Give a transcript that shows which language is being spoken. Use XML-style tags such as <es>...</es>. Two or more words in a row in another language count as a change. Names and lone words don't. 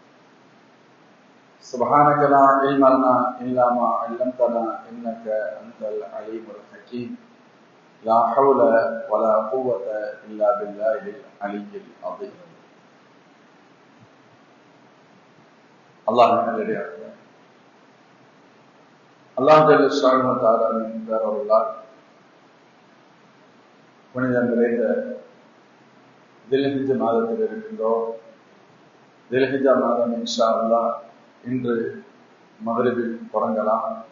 <ar>سبحانك لا علم لنا إلا ما علمتنا إنك أنت العليم الحكيم. لا حول ولا قوة إلا بالله العلي العظيم.</ar> <ta>الله நல்லடியார்களே, அல்லாஹ்</ta> <ar>جل شانه</ar> <ta>வ தஆலாவின் பேரருளால் புனிதம் நிறைந்த தில்ஹிஜ் மாதத்தில் இருக்கின்றோம். தில்ஹிஜா மாதம்</ta> <ar>إن شاء الله</ar> <ta>இன்று மக்ரிபில் தொடங்கலாம்.</ta>